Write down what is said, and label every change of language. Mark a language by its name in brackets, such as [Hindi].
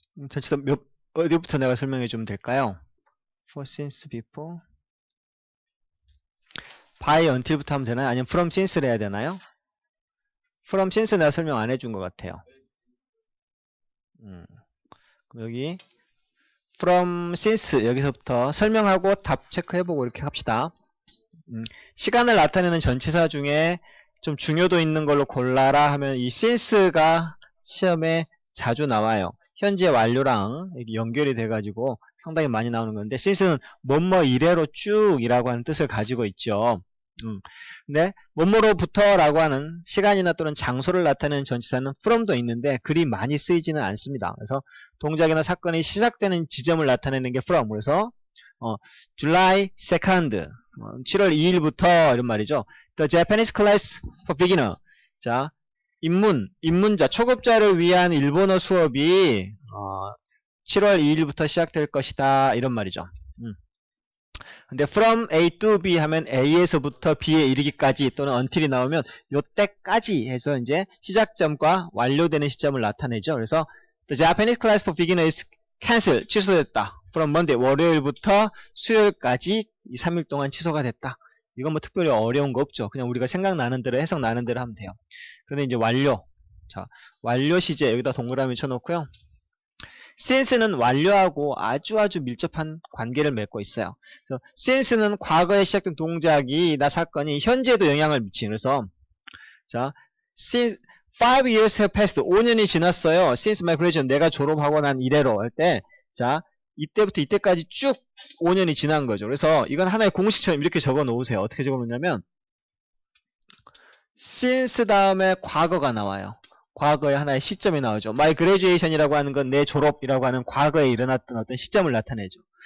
[Korean] 전치사 어디부터 내가 설명해 주면 될까요? For, since, before, by, until부터 하면 되나요? 아니면 from, since를 해야 되나요? from, since 내가 설명 안 해준 것 같아요. 그럼 여기 from, since 여기서부터 설명하고 답 체크해보고 이렇게 합시다. 시간을 나타내는 전치사 중에 좀 중요도 있는 걸로 골라라 하면 이 since가 시험에 자주 나와요. 현재 완료랑 연결이 돼가지고 상당히 많이 나오는 건데, since는 뭐뭐 이래로 쭉 이라고 하는 뜻을 가지고 있죠. 근데 뭐뭐로부터 라고 하는 시간이나 또는 장소를 나타내는 전치사는 from도 있는데 그리 많이 쓰이지는 않습니다. 그래서 동작이나 사건이 시작되는 지점을 나타내는 게 from. 그래서 [English] July 2nd [Korean] 7월 2일부터 이런 말이죠. [English] The Japanese class for beginner. [Korean] 자, 입문자, 초급자를 위한 일본어 수업이 7월 2일부터 시작될 것이다. 이런 말이죠. 근데 from A to B 하면 A에서부터 B에 이르기까지 또는 until이 나오면 요때까지 해서 이제 시작점과 완료되는 시점을 나타내죠. [English] 그래서 The Japanese class for beginner is cancelled. [Korean] 취소됐다. [English] from Monday. [Korean] 월요일부터 수요일까지 이 3일 동안 취소가 됐다. 이건 뭐 특별히 어려운 거 없죠. 그냥 우리가 생각나는 대로 해석 나는 대로 하면 돼요. 그런데 이제 완료. 자, 완료 시제 여기다 동그라미 쳐놓고요. since는 완료하고 아주 밀접한 관계를 맺고 있어요. 그래서 since는 과거에 시작된 동작이 나 사건이 현재에도 영향을 미치는. [English] 그래서 자, since 5 years have passed. [Korean] 5년이 지났어요. [English] since my graduation. [Korean] 내가 졸업하고 난 이래로 할 때, 자, 이때부터 이때까지 쭉 5년이 지난 거죠. 그래서 이건 하나의 공식처럼 이렇게 적어 놓으세요. 어떻게 적어 놓냐면 since 다음에 과거가 나와요. 과거의 하나의 시점이 나오죠. My graduation이라고 하는 건 내 졸업이라고 하는 과거에 일어났던 어떤 시점을 나타내죠.